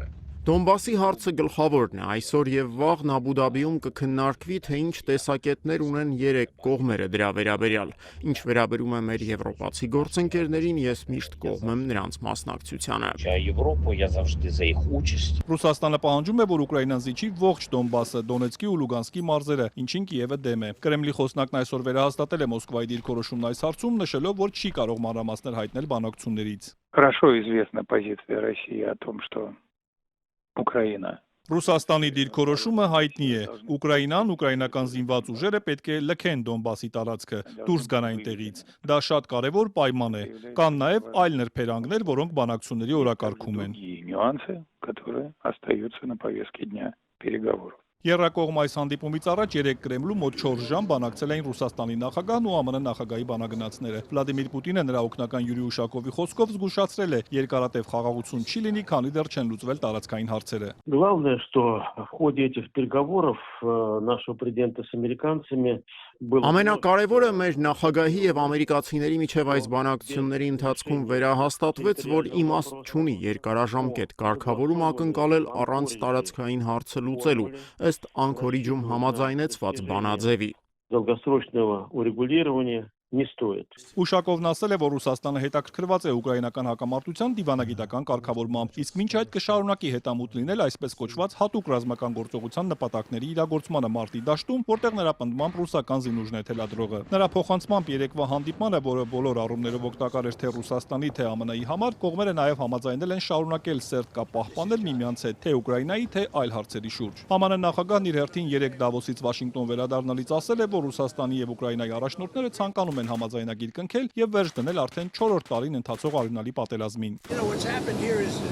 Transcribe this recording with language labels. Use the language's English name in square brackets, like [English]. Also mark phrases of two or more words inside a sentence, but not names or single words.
[Armenian] Դոնբասի հարցը գլխավորն է, այսօր եւ վաղն Աբուդաբիում կքննարկվի, թե ինչ տեսակետներ ունեն երեք կողմերը դրա վերաբերյալ։ Ինչ վերաբերում է մեր եվրոպացի գործընկերներին, ես միշտ կողմ եմ նրանց մասնակցությանը։ Ռուսաստանը պահանջում է, որ Ուկրաինան զիջի ողջ Դոնբասը, Դոնեցկի ու Լուգանսկի մարզերը, ինչին Կիևը դեմ է։ Կրեմլի խոսնակն այսօր վերահաստատել է Մոսկվայի դիրքորոշումն այս հարցում, նշելով, որ չի կարող մանրամասներ հայտնել բանակցություններից։ [Russian] Хорошо известна позиция России о том, что Ուկրաինա։ [Armenian] Ռուսաստանի դիրքորոշումը հայտնի է։ Ուկրաինան, ուկրաինական զինված ուժերը պետք է լքեն Դոնբասի տարածքը, դուրս գան այնտեղից։ Դա շատ կարևոր պայման է։ Կան նաև այլ նրբերանգներ, որոնք բանակցությունների օրակարգում են։ [Russian] Նյուանсы, которые остаются на повестке дня переговоров։ [Armenian] Եռակողմ այս հանդիպումից առաջ երեք Կրեմլում մոտ 4 ժամ բանակցել էին Ռուսաստանի նախագահն ու ԱՄՆ նախագահի բանագնացները։ Վլադիմիր Պուտինը նրա օգնական Յուրի Ուշակովի խոսքով զգուշացրել է, երկարատև խաղաղություն չի լինի, քանի դեռ չեն լուծվել տարածքային հարցերը։ [Russian] Главное, что в ходе этих переговоров нашего президента с американцами [Armenian] Ամենակարևորը մեր նախագահի եւ ամերիկացիների միջև այս բանակցությունների ընթացքում վերահաստատվեց, որ իմաստ չունի երկարաժամկետ կարգավորում ակնկալել առանց տարածքային հարցը լուծելու, ըստ Անկորիջում համաձայնեցված բանաձևի։ [Russian] Долгосрочного урегулирования не стоит. [Armenian] Ուշակովն ասել է, որ Ռուսաստանը հետաքրքրված է ուկրաինական հակամարտության դիվանագիտական կարգավորմամբ, իսկ մինչ այդ կշարունակի հետամուտ լինել այսպես կոչված հատուկ ռազմական գործողության նպատակների իրագործմանը մարտի դաշտում, որտեղ նրա պնդմամբ ռուսական զինուժն է թելադրողը։ Նրա փոխանցմամբ երեկվա հանդիպմանը, որը բոլոր առումներով օգտակար էր թե Ռուսաստանի, թե ԱՄՆ-ի համար, կողմերը նաև համաձայնել են շարունակել սերտ կապ պահպանել միմյանց հետ, թե Ուկրաինայի, թե այլ հարցերի շուրջ։ ԱՄՆ նախագահն իր հերթին 3 Դավոսից Վաշինգտոն վերադառնալից ասել է, որ Ռուսաստանի եւ Ուկրաինայի առաջնորդները ցանկանում են համաձայնագիր կնքել եւ վերջ դնել արդեն 4-րդ տարին ընթացող արյունալի պատերազմին։